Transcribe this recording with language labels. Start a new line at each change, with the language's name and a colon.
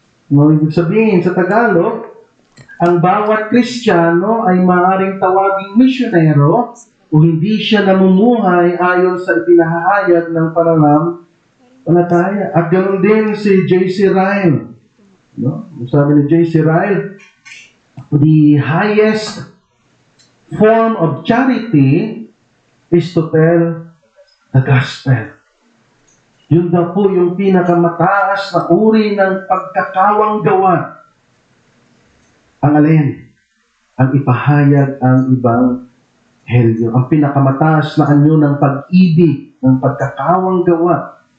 Filipino: No, ibig sabihin sa Tagalog, ang bawat Kristiyano ay maaaring tawaging misyonero o hindi siya namumuhay ayon sa ipinahayag ng pananampalataya. At ganoon din si J.C. Ryle. No? Sabi ni J.C.
English: Ryle, the highest form of charity is to tell the gospel.
Filipino: Yun daw po yung pinakamataas na uri ng pagkakawang gawa. Ang alin? Ang ipahayag ang ibang helyo. Ang pinakamataas na anyo ng pag-ibig, ng pagkakawang gawa.